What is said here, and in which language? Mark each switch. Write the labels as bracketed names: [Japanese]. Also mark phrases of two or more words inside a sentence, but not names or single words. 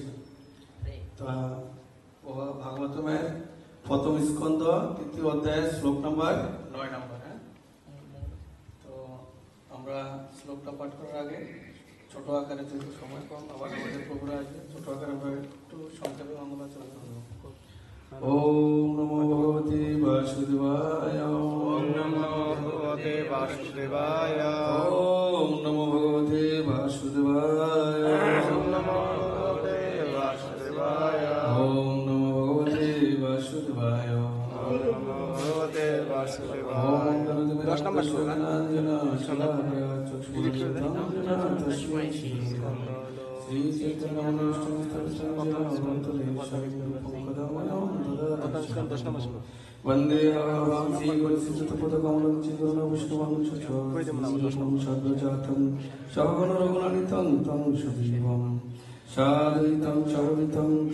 [Bangla] তা ভাগবতমের প্রথম স্কন্ধ 3য় অধ্যায় শ্লোক নাম্বার 9 নম্বর। হ্যাঁ, তো আমরা শ্লোকটা পাঠ করার আগে ছোট আকারে, যেহেতু সময় কম, আবার আমাদের প্রভুরা আসবে, ছোট আকারে আমরা একটু সংক্ষেপে মঙ্গলাচরণ করবো। [Sanskrit] ওম নমো ভগবতে বাসুদেবায়। ওম নমো ভগবতে বাসুদেবায়। ওম নমো ভগবতে বাসুদেবায়। ওম নমো ভগবতে বাসুদেবায়। ওম নমো ভগবতে বাসুদেবায়। ওম নমো ভগবতে বাসুদেবায়। [Bangla] 10 নম্বর শ্লোক। [Sanskrit] তস্মৈ শ্রী চৈতন্য বন্দে শ্রীপদকমলং চিদন বিষ্ণুবং সদ্গজাতং সহগণ রঘুনাথং তং সুজীবং সাদৈতং সর্বিতং